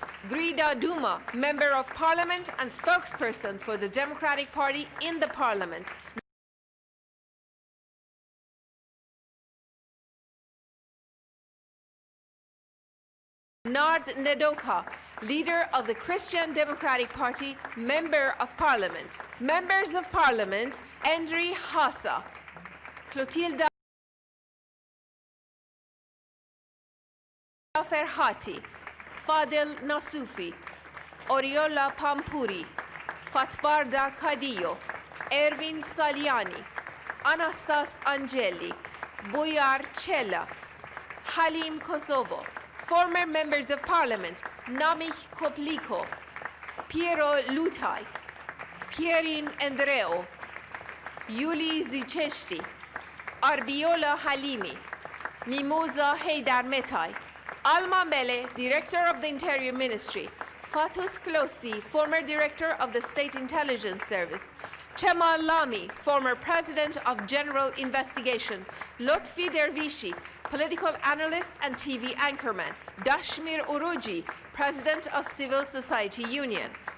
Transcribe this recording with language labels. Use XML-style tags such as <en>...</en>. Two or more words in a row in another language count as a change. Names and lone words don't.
<en>Grida Duma, member of parliament and spokesperson for the Democratic Party in the parliament. Nard Nedoka, leader of the Christian Democratic Party, member of parliament. Members of parliament, Endri Hassa, Clotilda Ferhati, Fadel Nasufi, Oriola Pampuri, Fatbarda Kadillo, Ervin Saliani, Anastas Angeli, Boyar Cella, Halim Kosovo. Former members of parliament, Namich Kopliko, Piero Lutai, Pierin Andreo, Yuli Zicheshti, Arbiola Halimi, Mimosa Heydar Metai, Alma Mele, Director of the Interior Ministry, Fatus Klosi, former Director of the State Intelligence Service, Cemal Lami, former President of General Investigation, Lotfi Dervishi, political analyst and TV anchorman, Dashmir Uruji, President of Civil Society Union.</en>